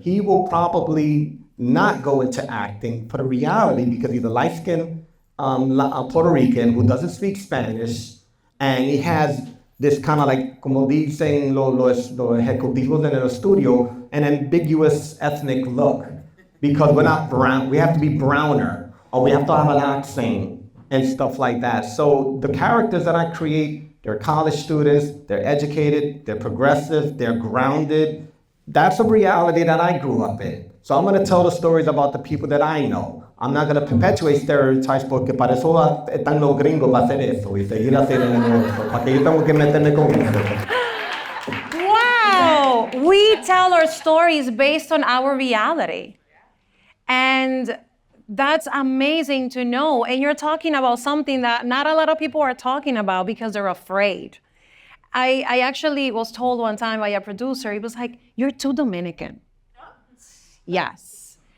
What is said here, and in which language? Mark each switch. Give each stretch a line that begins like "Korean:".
English: He will probably not go into acting for the reality because he's a light-skinned Puerto Rican who doesn't speak Spanish, and he has this kind of
Spanish: como dicen los ejecutivos en el estudio,
English: an ambiguous ethnic look, because we're not brown, we have to be browner, or we have to have an accent and stuff like that. So the characters that I create, they're college students, they're educated, they're progressive, they're grounded. That's a reality that I grew up in. So I'm going to tell the stories about the people that I know. I'm not going to perpetuate stereotypes
Spanish: porque para eso están los gringos para hacer eso y seguir haciendo eso. ¿Para qué yo tengo que meterme con eso?
English: Wow! We tell our stories based on our reality. And that's amazing to know. And you're talking about something that not a lot of people are talking about because they're afraid. I actually was told one time by a producer, he was like, "You're too Dominican." Yes.